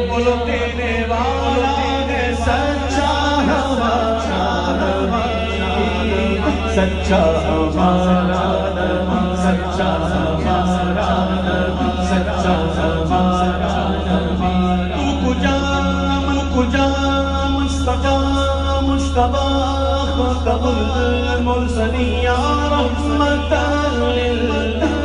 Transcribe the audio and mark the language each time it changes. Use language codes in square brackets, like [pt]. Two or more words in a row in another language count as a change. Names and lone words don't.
[ur] بولو دینے والا ہے سچا ہمارا نبی، سچا ہمارا نبی، سچا ہمارا نبی، سچا ہمارا نبی، [fa] تو کجا من کجا [ar] مصطفیٰ مجتبی خاتم المرسلین یا رحمت للعالمین،